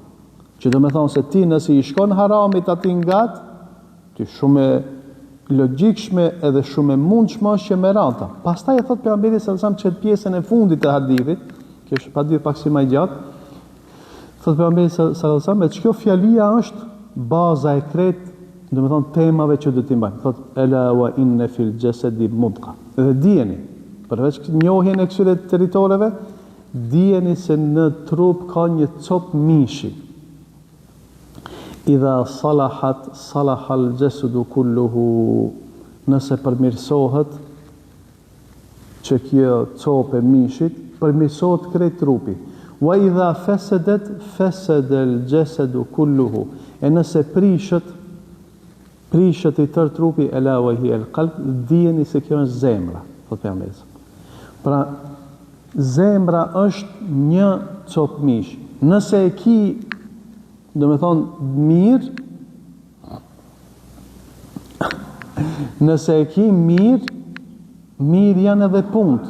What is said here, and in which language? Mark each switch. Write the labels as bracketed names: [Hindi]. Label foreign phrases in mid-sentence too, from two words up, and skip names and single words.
[Albanian] Që do me thonë se ti nëse i shkon haramit ati ngat, ti shumë e logjikshme edhe shumë e mundshme është që me ranta. Pastaj e thot pejgamberi [Arabic] صلى الله عليه وسلم [Albanian] çet pjesën e fundit të hadithit, që është hadith pak si më i gjatë. Thot pejgamberi [Arabic] صلى الله عليه وسلم, [Albanian] kjo fjalia është baza e krejt, do me thonë temave që do t'i mbajmë. [Arabic] Thot ألا وإن في الجسد مضغة. [Albanian] Dhe dijeni, përveç njohjen e këtyre territoreve, dijeni se në trup ka një cop mishi. [Arabic] إذا صلحت صلح الجسد كله. [Albanian] Nëse përmirësohet që kjo cop e mishit, përmirësohet krejt trupi. [Arabic] وإذا فسدت فسد الجسد كله. [Albanian] E nëse prishet i tërë trupi, [Arabic] ألا وهي القلب, [Albanian] dijeni se kjo është zemra, thot pejgamberi. Pra zemra është një cop mish. Nëse e ki, do me thonë, mirë, nëse e ki mirë janë edhe punt.